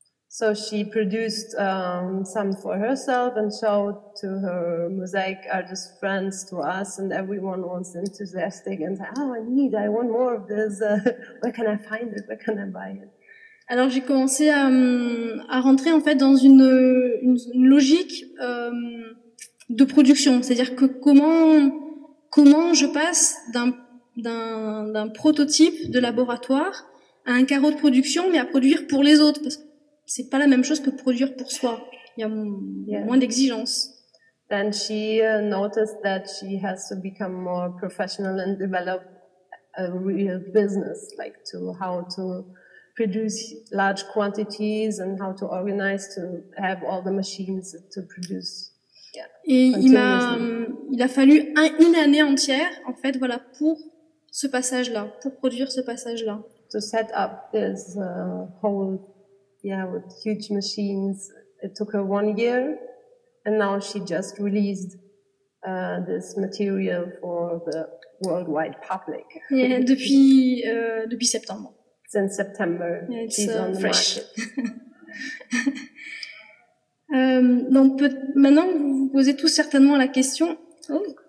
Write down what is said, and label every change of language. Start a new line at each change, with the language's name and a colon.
English: So she produced some for herself and showed to her mosaic artist friends, to us, and everyone was enthusiastic and said, "Oh, I want more of this. Where can I find it? Where can I buy it?"
French: Alors j'ai commencé à rentrer en fait dans une logique de production, c'est-à-dire que comment je passe d'un prototype de laboratoire à un carreau de production, mais à produire pour les autres, parce que c'est pas la même chose que produire pour soi. Il y a moins d'exigences.
English: Then she noticed that she has to become more professional and develop a real business, like how to produce large quantities and how to organize to have all the machines to produce. Yeah,
French: et il a fallu une année entière, en fait, voilà, pour ce passage-là, pour produire ce passage-là.
English: To set up this whole, with huge machines, it took her 1 year, and now she just released this material for the worldwide public.
French: Yeah, depuis septembre.
English: Since September, yeah, she's on the fresh. market.
French: Donc maintenant, vous vous posez tous certainement la question. Oh.